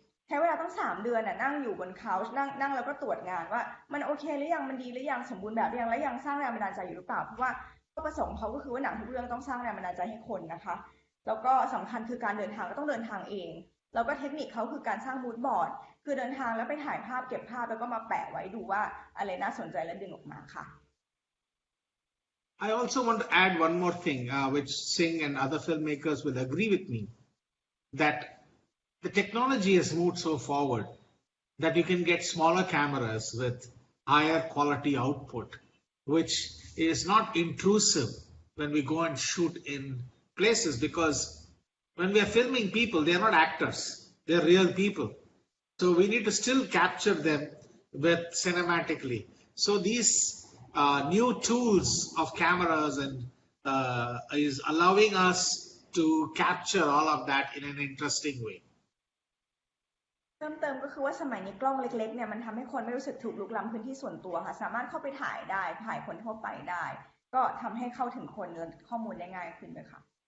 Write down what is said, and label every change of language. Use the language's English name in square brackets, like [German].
[Thai] ใช้เวลาตั้ง3 เดือนน่ะนั่งอยู่บนเขาช์นั่งแล้วก็ตรวจงานว่ามันโอเคหรือยังมันดีหรือยังสมบูรณ์แบบหรือยังและยังสร้างแรงบันดาลใจอยู่หรือเปล่าเพราะว่าเป้าประสงค์เขาก็คือว่าหนังทุกเรื่องต้องสร้างแรงบันดาลใจให้คนนะคะแล้วก็สำคัญคือการเดินทางก็ต้องเดินทางเองแล้วก็เทคนิคเขาคือการสร้างมูดบอร์ดคือเดินทางแล้วไปถ่ายภาพเก็บภาพแล้วก็มาแปะไว้ดูว่าอะไรน่าสนใจและดึงออกมาค่ะ [English] I also want to add one more thing, which Singh and other filmmakers will agree with me, that the technology has moved so forward that you can get smaller cameras with higher quality output, which is not intrusive when we go and shoot in places, because when we are filming people, they are not actors, they are real people. So we need to still capture them with cinematically. So these new tools of cameras and is allowing us to capture all of that in an interesting way. [Thai] เพิ่มเติมก็คือว่าสมัยนี้กล้องเล็กๆเนี่ยมันทำให้คนไม่รู้สึกถูกลุกล้ำพื้นที่ส่วนตัวค่ะสามารถเข้าไปถ่ายได้ถ่ายคนทั่วไปได้ก็ทำให้เข้าถึงคนและข้อมูลได้ง่ายขึ้นด้วยค่ะ